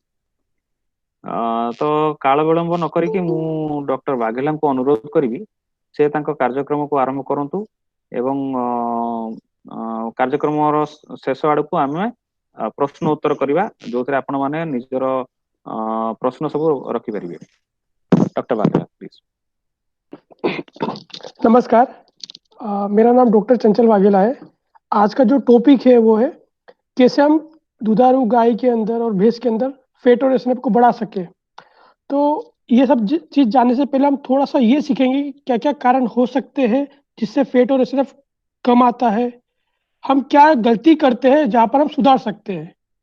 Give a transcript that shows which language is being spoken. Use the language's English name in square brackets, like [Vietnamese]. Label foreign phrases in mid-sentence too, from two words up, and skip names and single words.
[Odia] ତ କାଳ ବିଳମ୍ବ ନ କରିକି ମୁଁ ଡକ୍ଟର ବାଘେଲାଙ୍କୁ ଅନୁରୋଧ କରିବି ସେ ତାଙ୍କ କାର୍ଯ୍ୟକ୍ରମକୁ ଆରମ୍ଭ କରନ୍ତୁ ଏବଂ କାର୍ଯ୍ୟକ୍ରମର ଶେଷ ଆଡକୁ ଆମେ ପ୍ରଶ୍ନ ଉତ୍ତର କରିବା, ଯୋଉଥିରେ ଆପଣ ମାନେ ନିଜର ପ୍ରଶ୍ନ ସବୁ ରଖିପାରିବେ। [Hindi] डॉक्टर बाघेला प्लीज। नमस्कार। मेरा नाम डॉक्टर चंचल वाघेला है। आज का जो टॉपिक है वो है कैसे हम दुधारू गाय के अंदर और भैंस के अंदर फैट और एसएनएफ को बढ़ा सके। तो ये सब चीज़ जानने से पहले हम थोड़ा सा ये सीखेंगे कि क्या क्या कारण हो सकते हैं जिससे फैट और एसएनएफ कम आता है, हम क्या गलती करते हैं जहाँ पर हम सुधार सकते हैं।